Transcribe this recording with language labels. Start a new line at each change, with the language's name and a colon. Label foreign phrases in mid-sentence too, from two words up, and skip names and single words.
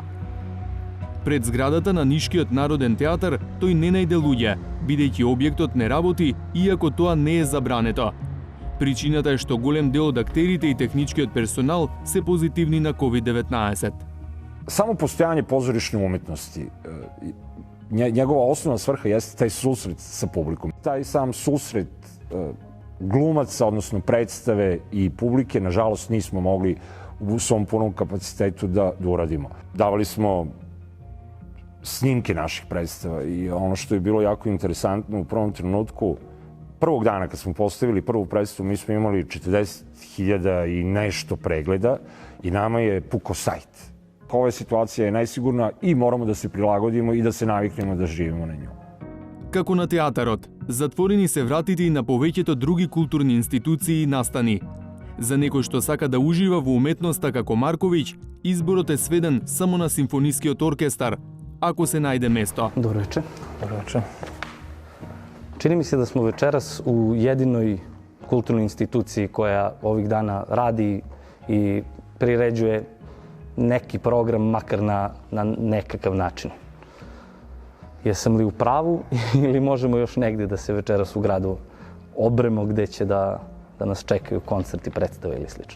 Macedonian: Пред зградата на Нишкиот народен театар тој не најде луѓе, бидејќи објектот не работи, иако тоа не е забрането. Причината е што голем дел од актерите и техничкиот персонал се позитивни на COVID-19.
Serbian: Само постојање позоришне уметности, njegova osnovna svrha jeste taj susret sa publikom. Taj sam susret glumaca, odnosno predstave i publike, nažalost nismo mogli u svom punom kapacitetu da uradimo. Davali smo snimke naših predstava i ono što je bilo jako interesantno u prvom trenutku, prvog dana kad smo postavili prvu predstavu, mi smo imali 40.000 i nešto pregleda i nama je puko sajt. Ova situacija je najsigurna i moramo da se prilagodimo i da se naviknemo da živimo na nju.
Macedonian: Како на театарот, затворени се вратите и на повеќето други културни институции и настани. За некој што сака да ужива во уметноста како Марковиќ, изборот е сведен само на симфонискиот оркестар, ако се најде место.
Serbian: Добро вечер. Добро вечер. Čini mi se da smo večeras u jedinoj kulturnoj instituciji koja ovih dana radi i priređuje neki program, makar na nekakav način. Jesam li u pravu ili možemo još negdje da se večeras u gradu obremo gde će da nas čekaju koncerti, predstave ili slično?